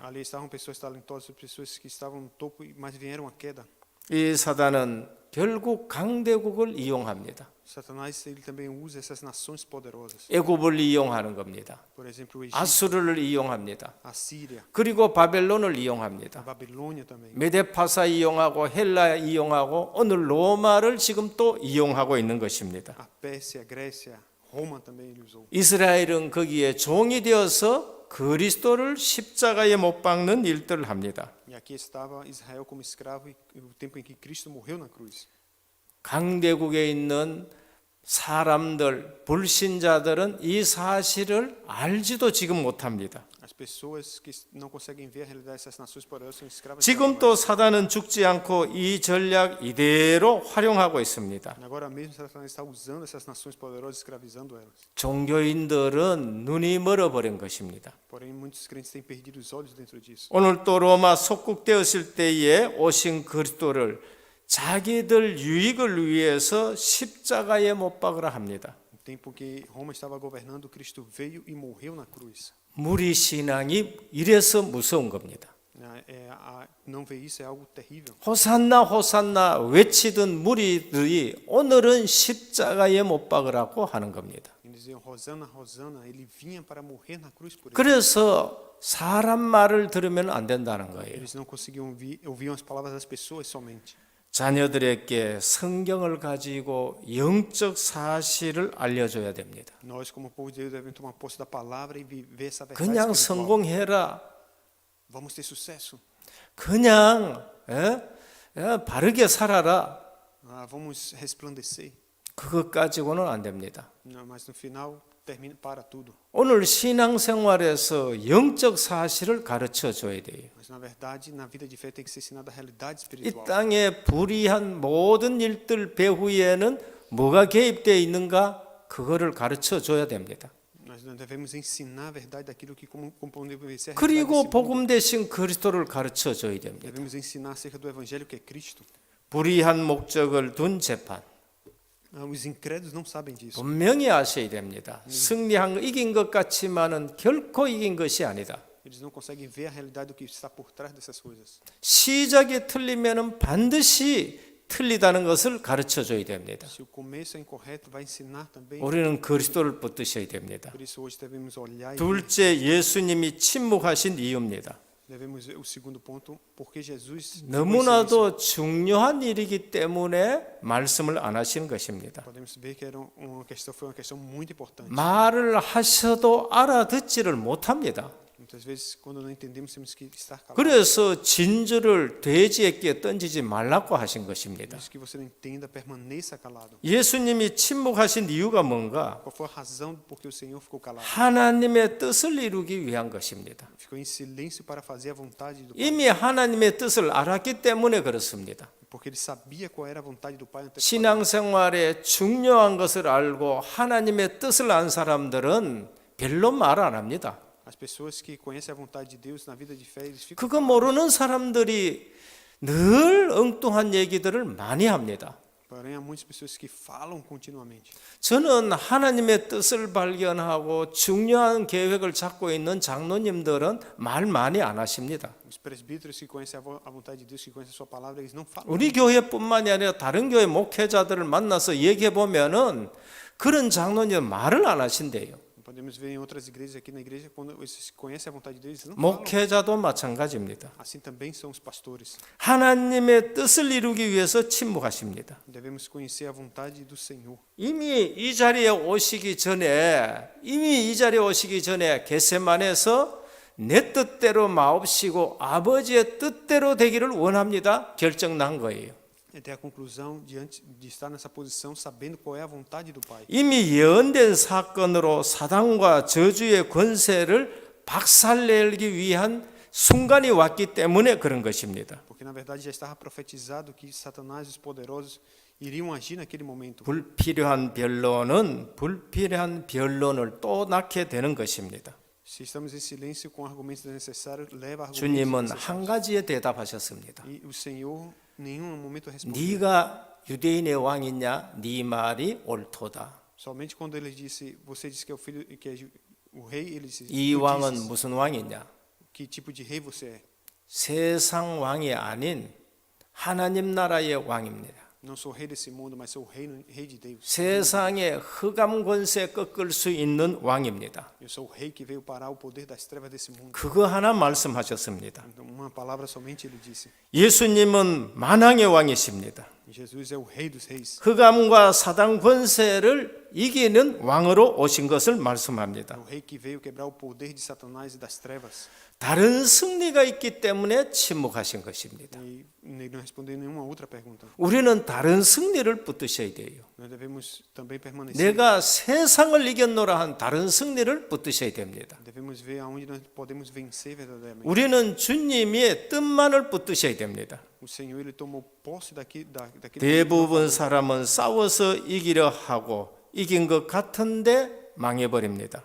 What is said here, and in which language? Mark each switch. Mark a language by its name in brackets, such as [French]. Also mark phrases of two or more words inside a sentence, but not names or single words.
[Portuguese] Ali estavam pessoas talentosas, pessoas que estavam no topo, mas vieram a queda. [Korean] 이 사단은 결국 강대국을 이용합니다. [Portuguese] Satanás ele também usa essas nações poderosas. [Korean] 애굽을 이용하는 겁니다. [Portuguese] Por exemplo, o Egito, [Korean] 아수르를 이용합니다. [Portuguese] a Síria, [Korean] 그리고 바벨론을 [Portuguese] a [Korean] 이용합니다. [Portuguese] Babilônia também. [Korean] 메데파사 이용하고 헬라 이용하고 오늘 로마를 지금 또 이용하고 있는 것입니다. [Portuguese] A Pérsia, a Grécia, Roma também ele usou. [Korean] 이스라엘은 거기에 종이 되어서 그리스도를 십자가에 못 박는 일들을 합니다. [Portuguese] E aqui estava Israel como escravo e o tempo em que Cristo morreu na cruz. [Korean] 강대국에 있는 사람들, 불신자들은 이 사실을 알지도 지금 못합니다. [Portuguese] As pessoas que não conseguem ver a realidade dessas nações poderosas são escravas. [Korean] 지금 또 사단은 죽지 않고 이 전략 이대로 활용하고 있습니다. [Portuguese] Agora mesmo Satanás está usando essas nações poderosas, escravizando elas. [Korean] 종교인들은 눈이 멀어버린 것입니다. [Portuguese] Porém, muitos crentes têm perdido os olhos dentro disso. [Korean] 오늘 또 로마 속국되었을 때에 오신 그리스도를 자기들 유익을 위해서 십자가에 못 박으라 합니다. [Portuguese] No tempo que Roma estava governando, Cristo veio e morreu na cruz. [Korean] 무리 신앙이 이래서 무서운 겁니다. [Portuguese] Não ver isso é algo terrível. [Korean] 호산나 호산나 외치던 무리들이 오늘은 십자가에 못 박으라고 하는 겁니다. [Portuguese] Eles diziam, Hosana, Hosana, ele vinha para morrer na cruz por eles. [Korean] 그래서 사람 말을 들으면 안 된다는 거예요. [Portuguese] Eles não conseguiam ouviam as palavras das pessoas somente. [Korean] 자녀들에게 성경을 가지고 영적 사실을 알려줘야 됩니다. [Portuguese] Nós, como povo de Deus, devemos tomar posse da palavra e viver essa verdade [Korean] 그냥 [Portuguese] espiritual. [Korean] 성공해라. [Portuguese] Vamos ter sucesso. [Korean] 그냥 바르게 살아라. [Portuguese] Vamos resplandecer. [Korean] 그것 가지고는 안 됩니다. [Portuguese] Não, mas no final termina para tudo. [Korean] 오늘 신앙생활에서 영적 사실을 가르쳐 줘야 돼요. [Portuguese] Mas na verdade, na vida de fé tem que ser ensinada a realidade [Korean] 이 [Portuguese] espiritual. [Korean] 땅에 불의한 모든 일들 배후에는 뭐가 개입되어 있는가? 그거를 가르쳐 줘야 됩니다. [Portuguese] Nós devemos ensinar a verdade daquilo que como podemos ser a realidade [Korean] 그리고 [Portuguese] desse mundo. [Korean] 복음 대신 그리스도를 가르쳐 줘야 됩니다. [Portuguese] Devemos ensinar acerca do evangelho que é Cristo. [Korean] 불의한 목적을 둔 재판 [Portuguese] Os incrédulos não sabem disso. [Korean] 분명히 아셔야 됩니다. 승리한 거 이긴 것 같지만은 결코 이긴 것이 아니다. [Portuguese] Eles não conseguem ver a realidade do que está por trás dessas coisas. [Korean] 시작이 틀리면은 반드시 틀리다는 것을 가르쳐 줘야 됩니다. [Portuguese] Se o começo é incorreto, vai ensinar também. [Korean] 우리는 그리스도를 붙드셔야 됩니다. [Portuguese] Por isso hoje devemos olhar e [Korean] 둘째, 예수님이 침묵하신 이유입니다. [Portuguese] devemos ver o segundo ponto, porque Jesus [Korean] 너무나도 중요한 일이기 때문에 말씀을 안 하시는 것입니다. [Portuguese] podemos ver que era uma questão, foi uma questão muito importante. [Korean] 말을 하셔도 알아듣지를 못합니다. [Portuguese] Muitas vezes, quando não entendemos, temos que estar calados. [Korean] 그래서 진주를 돼지에게 던지지 말라고 하신 것입니다. [Portuguese] Por isso que você não entenda, permaneça calado. [Korean] 예수님이 침묵하신 이유가 뭔가? [Portuguese] Qual foi a razão por que o Senhor ficou calado? [Korean] 하나님의 뜻을 이루기 위한 것입니다. [Portuguese] Ficou em silêncio para fazer a vontade do Pai. [Korean] 이미 하나님의 뜻을 알았기 때문에 그렇습니다. [Portuguese] Porque ele sabia qual era a vontade do Pai antes. [Korean] 신앙생활에 중요한 것을 알고 하나님의 뜻을 안 사람들은 별로 말 안 합니다. [Portuguese] As pessoas que conhecem a vontade de Deus na vida de fé, eles ficam. [Korean] 그거 모르는 사람들이 늘 엉뚱한 얘기들을 많이 합니다. [Portuguese] Porém, há muitas pessoas que falam continuamente. [Korean] 저는 하나님의 뜻을 발견하고 중요한 계획을 잡고 있는 장로님들은 말 많이 안 하십니다. [Portuguese] Os presbíteros que conhecem a vontade de Deus, que conhecem a sua palavra, eles não falam. [Korean] 우리 교회뿐만이 아니라 다른 교회 목회자들을 만나서 얘기해 보면은 그런 장로님 말을 안 하신대요. [Portuguese] Podemos ver em outras igrejas aqui na igreja, quando eles conhecem a vontade de Deus, eles não falam. [Korean] 목회자도 마찬가지입니다. [Portuguese] Assim também são os pastores. [Korean] 하나님의 뜻을 이루기 위해서 침묵하십니다. [Portuguese] Devemos conhecer a vontade do Senhor. [Korean] 이미 이 자리에 오시기 전에 겟세마네에서 내 뜻대로 마옵시고 아버지의 뜻대로 되기를 원합니다. 결정난 거예요. [Portuguese] Até a conclusão diante de estar nessa posição, sabendo qual é a vontade do Pai. [Korean] 이미 예언된 사건으로 사단과 저주의 권세를 박살내기 위한 순간이 왔기 때문에 그런 것입니다. [Portuguese] Porque na verdade já estava profetizado que Satanás e os poderosos iriam agir naquele momento. [Korean] 불필요한 변론은 불필요한 변론을 또 낳게 되는 것입니다. [Portuguese] Se estamos em silêncio com argumentos desnecessários, leva argumentos [Korean] 주님은 [Portuguese] desnecessários. [Korean] 한 가지에 대답하셨습니다. [Portuguese] E o Senhor, em nenhum momento respondeu. [Korean] 네가 유대인의 왕이냐? 네 말이 옳도다. [Portuguese] Somente quando ele disse, você disse que é o filho, que é o rei, ele disse, [Korean] 이 [Portuguese] tu [Korean] 왕은 [Portuguese] dizes, [Korean] 무슨 왕이냐? [Portuguese] que tipo de rei você é? [Korean] 세상 왕이 아닌 하나님 나라의 왕입니다. [Portuguese] Não sou rei desse mundo, mas sou rei de Deus. [Korean] 세상의 흑암 권세 꺾을 수 있는 왕입니다. [Portuguese] Eu sou o rei que veio parar o poder das trevas desse mundo. [Korean] 그거 하나 말씀하셨습니다. [Portuguese] Então, uma palavra somente ele disse. [Korean] 예수님은 만왕의 왕이십니다. [Portuguese] Jesus é o rei dos reis. [Korean] 흑암과 사단 권세를 이기는 왕으로 오신 것을 [Portuguese] É [Korean] 말씀합니다. [Portuguese] o rei que veio quebrar o poder de Satanás e das trevas. [Korean] 다른 승리가 있기 때문에 침묵하신 것입니다. [Portuguese] E ele não respondeu nenhuma outra pergunta. [Korean] 우리는 다른 승리를 붙드셔야 돼요. [Portuguese] Nós devemos também permanecer. [Korean] 내가 세상을 이겼노라 한 다른 승리를 붙드셔야 됩니다. [Portuguese] Devemos ver aonde nós podemos vencer verdadeiramente. [Korean] 우리는 주님의 뜻만을 붙드셔야 됩니다. [Portuguese] O Senhor ele tomou posse daquilo. [Korean] 대부분 사람은 싸워서 이기려 하고 이긴 것 같은데 망해버립니다.